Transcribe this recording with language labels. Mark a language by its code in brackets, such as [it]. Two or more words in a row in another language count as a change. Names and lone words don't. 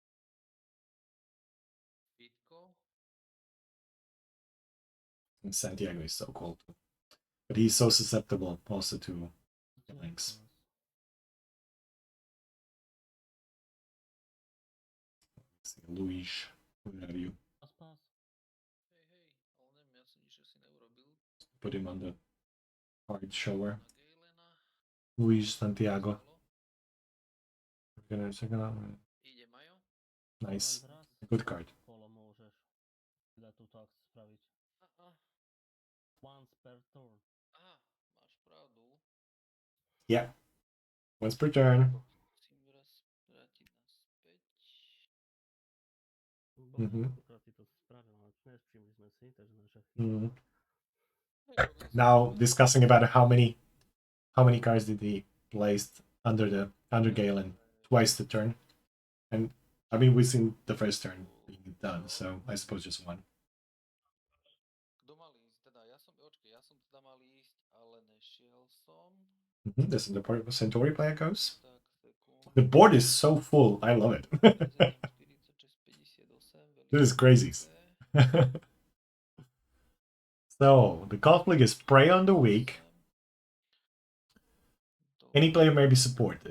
[en] Fitko. And Santiago is so cool too. But he's so susceptible also to links. Luis, where are you? [sk] Pas. Hej, ale neviem, ja som nič asi neurobil. [en] Put him on the card shower. [sk] Na Galena. Luis Santiago. Stalo. [en] Second. [sk] Ide Majo. [en] Nice. Good card. [sk] Kolo môžeš. spraviť. [en] Once per turn. [sk] Aha, máš pravdu. [en] Yeah. Once per turn. [sk] Musím raz vrátiť naspäť. Mhm. Koľkokrát si to spravil, ale nevšimli sme si, takže naša chyba. [en] Now discussing about how many cards did he place under Galen twice the turn, and I mean we've seen the first turn being done, so I suppose just one. [sk] Kto mal ísť? Teda ja som teda mal ísť, ale nešiel som. [en] This is the part of the Centauri player goes. [sk] Tak, sekund. [en] The board is so full. I love it. 46, 58, This is crazy. So the conflict is prey on the weak. Any player may be supported.